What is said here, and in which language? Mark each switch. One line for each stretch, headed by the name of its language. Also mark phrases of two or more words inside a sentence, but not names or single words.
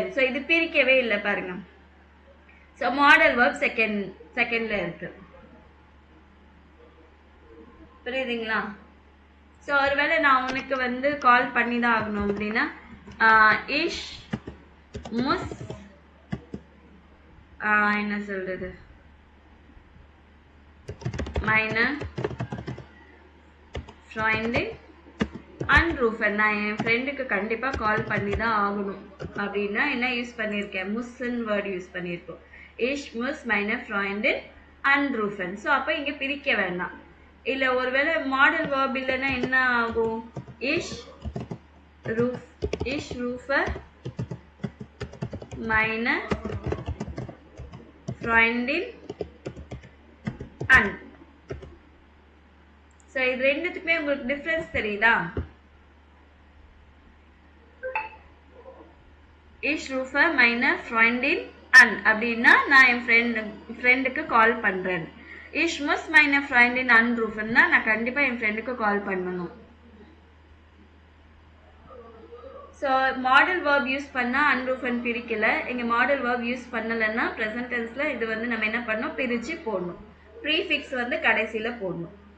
Tamil: ஸோ இது பிரிக்கவே இல்லை பாருங்க. ஸோ
English: modal verb
Tamil: செகண்ட்ல இருக்கு. புரியுதுங்களா? ஸோ ஒருவேளை நான் உனக்கு வந்து கால் பண்ணி தான் ஆகணும் அப்படின்னா
German: ich muss
Tamil: என்ன சொல்றது
German: meine Freundin anrufen.
Tamil: நான் என் ஃப்ரெண்டுக்கு கண்டிப்பா கால் பண்ணி தான் ஆகணும் அப்படின்னா என்ன யூஸ் பண்ணியிருக்கேன்?
German: முஸ்ன்னு
English: word use
German: பண்ணியிருக்கோம். ich muss meine Freundin anrufen.
Tamil: ஸோ அப்போ இங்க பிரிக்க வேண்டாம். இல்ல ஒருவேளை
English: modal verb
Tamil: இல்லைன்னா என்ன ஆகும்?
German: ich rufe meine Freundin an.
Tamil: ஸோ இது ரெண்டுத்துக்குமே உங்களுக்கு டிஃபரன்ஸ் தெரியுதா?
German: ich rufe meine Freundin an
Tamil: அப்படின்னா நான் என் ஃப்ரெண்டுக்கு கால் பண்றேன்.
German: ich muss meine Freundin anrufen-
Tamil: னா நான் கண்டிப்பா என் ஃப்ரெண்டுக்கு கால் பண்ணணும். ஸோ
English: modal verb use
Tamil: பண்ணா அன்ரூஃபன் பிரிக்கல. இங்க
English: modal verb use
Tamil: பண்ணலைன்னா
English: present tenseல
Tamil: இது வந்து நம்ம என்ன பண்ணணும்? பிரிச்சு போடணும். ப்ரீஃபிக்ஸ் வந்து கடைசியில போடணும்.